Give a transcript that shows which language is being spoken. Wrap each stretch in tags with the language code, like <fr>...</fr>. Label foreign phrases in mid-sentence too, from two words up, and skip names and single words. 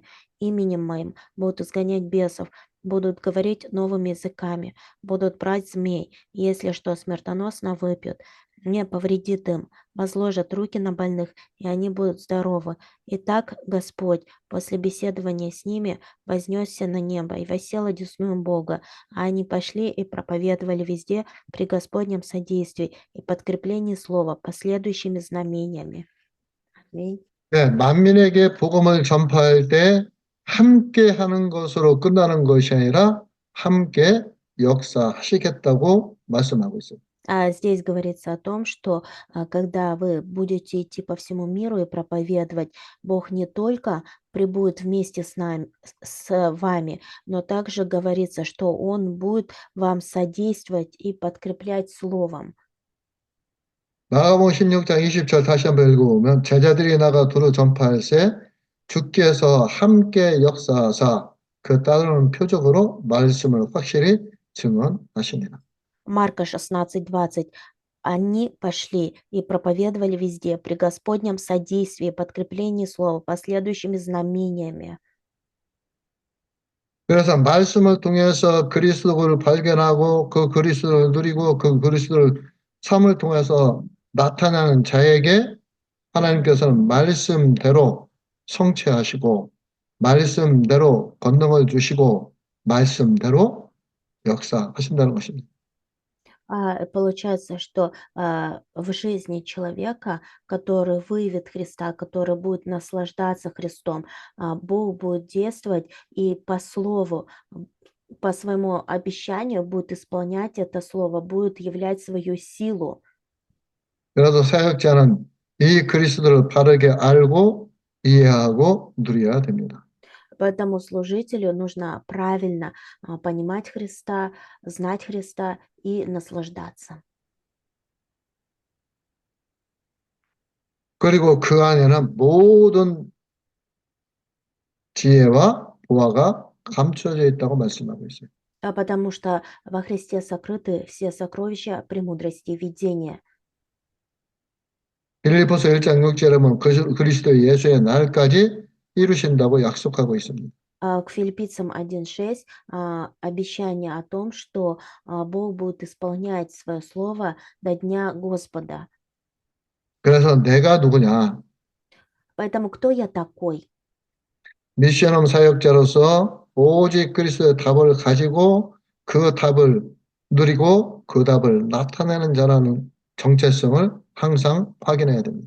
<ru>Именем моим будут изгонять бесов, будут говорить новыми языками, будут брать змей, и если что смертоносно выпьют, не повредит им, возложат руки на больных, и они будут здоровы. Итак, Господь после беседования с ними вознесся на небо и воссел одесную Бога, а они пошли и проповедовали везде при Господнем содействии и подкреплении слова последующими знамениями. Аминь.</ru> <ko>네, 만민에게 복음을 전파할 때 함께 하는 것으로 끝나는 것이 아니라 함께 역사하시겠다고 말씀하고 있어요.</ko> <ru>Здесь говорится о том, что когда вы будете идти по всему миру и проповедовать, Бог не только пребудет вместе с нами, с вами, но также говорится, что Он будет вам содействовать и подкреплять словом.</ru> <ko>마가복음 16장 20절 다시 한번 읽어보면 제자들이 나가 두루 전파할세 주께서 함께 역사하사 그 따르는 표적으로 말씀을 확실히 증언하시니라.</ko> <ru>Марка 16:20. Они пошли и проповедовали везде при Господнем содействии, подкреплении слова, последующими знамениями.</ru> <ko>그래서 말씀을 통해서 그리스도를 발견하고 그 그리스도를 누리고 그 그리스도를 삶을 통해서 나타나는 자에게 하나님께서는 말씀대로 성취하시고 말씀대로 권능을 주시고 말씀대로 역사하신다는 것입니다.</ko> <ru>Получается, что в жизни человека, который выявит Христа, который будет наслаждаться Христом, Бог будет действовать и по слову, по своему обещанию будет исполнять это слово, будет являть свою силу.</ru> <ko>그래서 사역자는 이 그리스도를 바르게 알고 이해하고 누려야 됩니다.</ko> <ru>Поэтому служителю нужно правильно понимать Христа, знать Христа и наслаждаться.</ru> <ko>그리고 그 안에는 모든 지혜와 보화가 감춰져 있다고 말씀하고 있어요.</ko> <ru>Потому что во Христе сокрыты все сокровища премудрости и видения.</ru> <ko>빌립보서 1장 6절에 보면 그리스도 예수의 날까지 이루신다고 약속하고 있습니다.</ko> <ru>К Филиппийцам 1:6 обещание о том, что Бог будет исполнять свое слово до дня Господа.</ru> <ko>그래서 내가 누구냐?</ko> <ru>Поэтому кто я такой?</ru> <ko>미션홈 사역자로서 오직 그리스도의 답을 가지고 그 답을 누리고 그 답을 나타내는 자라는 정체성을 항상 확인해야 됩니다.</ko>